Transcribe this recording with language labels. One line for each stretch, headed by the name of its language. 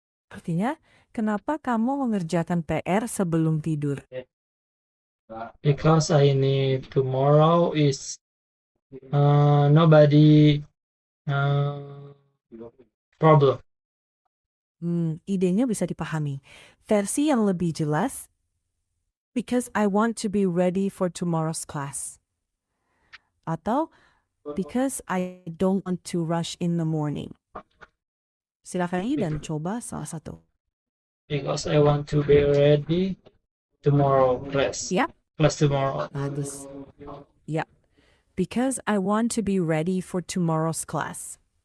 Indonesian: Artinya, kenapa kamu mengerjakan PR sebelum tidur?
English: Because I need tomorrow is nobody problem.
Indonesian: Idenya bisa dipahami. Versi yang lebih jelas,
English: because I want to be ready for tomorrow's class. Atau, because I don't want to rush in the morning.
Indonesian: Silakan dan coba salah satu.
English: Because I want to be ready tomorrow class. Yap. Class tomorrow.
Indonesian: Bagus. Yap.
English: Because I want to be ready for tomorrow's class.